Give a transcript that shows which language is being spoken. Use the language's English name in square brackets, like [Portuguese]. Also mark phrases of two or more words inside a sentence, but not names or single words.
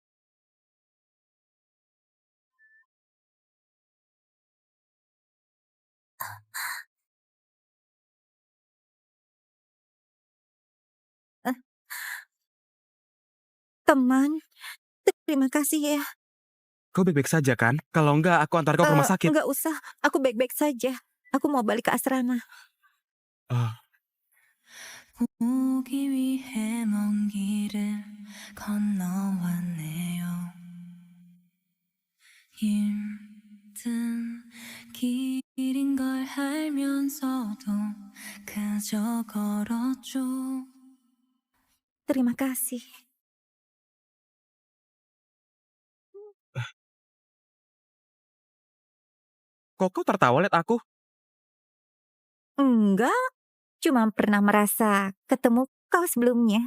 [Indonesian] Teman, terima kasih ya. Kau baik-baik saja kan? Kalau enggak, aku antar kau ke rumah sakit. Nggak usah, aku baik-baik saja. Aku mau balik ke asrama. Ah, [Korean] 오기 위해 먼 길을 건너왔네요. 힘든 길인 걸 알면서도 그저 걸었죠. [Indonesian] Terima kasih. kok kau tertawa liat aku? Enggak, cuma pernah merasa ketemu kau sebelumnya.